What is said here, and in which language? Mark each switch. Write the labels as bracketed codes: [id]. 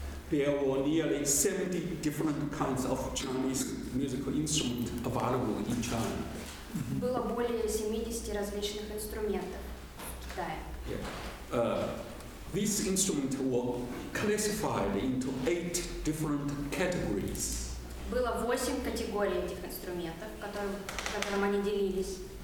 [en] there were nearly 70 different kinds of Chinese musical instruments available in China. [ru] Было более 70 различных инструментов в Китае. [en] These instruments were classified into 8 different categories. [ru] Было 8 категорий этих инструментов, которым они делились.